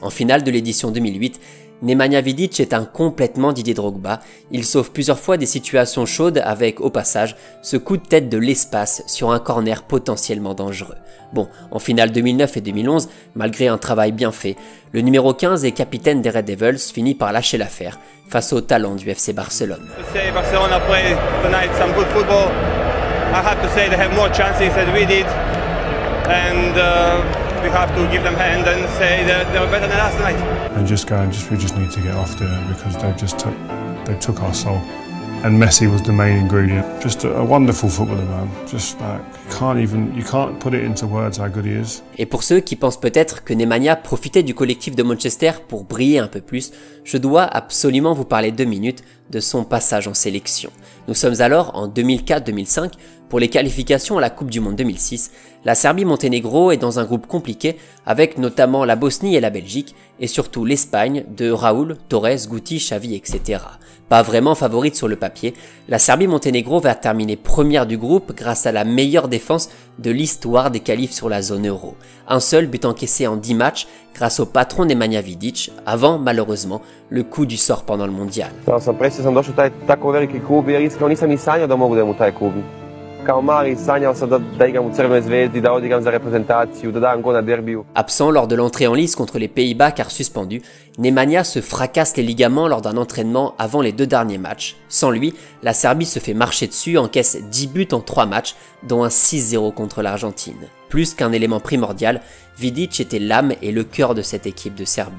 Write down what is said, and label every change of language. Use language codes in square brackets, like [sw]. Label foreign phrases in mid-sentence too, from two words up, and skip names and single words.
[fr] En finale de l'édition 2008, Nemanja Vidic est un complètement Didier Drogba, il sauve plusieurs fois des situations chaudes avec, au passage, ce coup de tête de l'espace sur un corner potentiellement dangereux. Bon, en finale 2009 et 2011, malgré un travail bien fait, le numéro 15 et capitaine des Red Devils finit par lâcher l'affaire face au talent du FC Barcelone. [en] Barcelona played tonight some good football. I have to say they have more chances than we did, and we have to give them a hand and say that they were better than last night. And we just need to get off there because they took our soul. And Messi was the main ingredient. Just a wonderful footballer, man. Just like you can't put it into words how good he is. [fr] Et pour ceux qui pensent peut-être que Nemanja profitait du collectif de Manchester pour briller un peu plus, je dois absolument vous parler 2 minutes de son passage en sélection. Nous sommes alors en 2004-2005 pour les qualifications à la Coupe du Monde 2006. La Serbie-Monténégro est dans un groupe compliqué avec notamment la Bosnie et la Belgique et surtout l'Espagne de Raúl, Torres, Guti, Xavi, etc. Pas vraiment favorite sur le papier, la Serbie-Monténégro va terminer première du groupe grâce à la meilleure défense de l'histoire des qualifs sur la zone euro. Un seul but encaissé en 10 matchs grâce au patron Nemanja Vidic, avant malheureusement le coup du sort pendant le mondial. [sr] Sam došao taj tako veliki klub jer iskreno nisam ni sanjao da mogu da idem u taj klub. Kao mali sanjao sam da igram u Crvenoj Zvezdi, da odigram za reprezentaciju, da dam gol na derbiju. [fr] Absent lors de l'entrée en lice contre les Pays-Bas car suspendu, Nemanja se fracasse les ligaments lors d'un entraînement avant les 2 derniers matchs. Sans lui, la Serbie se fait marcher dessus, encaisse 10 buts en 3 matchs, dont un 6-0 contre l'Argentine. Plus qu'un élément primordial, Vidic était l'âme et le cœur de cette équipe de Serbie.